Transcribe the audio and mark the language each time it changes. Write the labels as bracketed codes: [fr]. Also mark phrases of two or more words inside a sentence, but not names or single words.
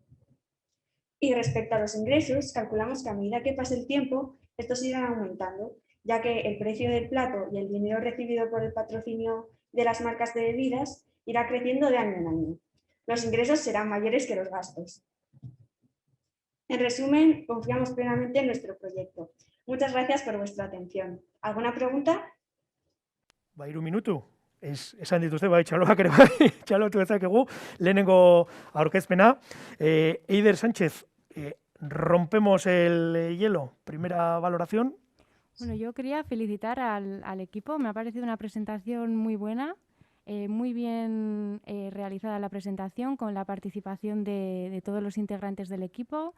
[es] Y respecto a los ingresos, calculamos que a medida que pase el tiempo, estos irán aumentando, ya que el precio del plato y el dinero recibido por el patrocinio de las marcas de bebidas irá creciendo de año en año. Los ingresos serán mayores que los gastos. En resumen, confiamos plenamente en nuestro proyecto. Muchas gracias por vuestra atención. ¿Alguna pregunta? [eu] Ba, 3 minutu. Esan dituzte, bai, txaloak ere bai, txalotu dezakegu, lehenengo aurkezpena. [es] Eider Sánchez, rompemos el hielo. Primera valoración. Bueno, yo quería felicitar al equipo. Me ha parecido una presentación muy buena, muy bien realizada la presentación, con la participación de todos los integrantes del equipo.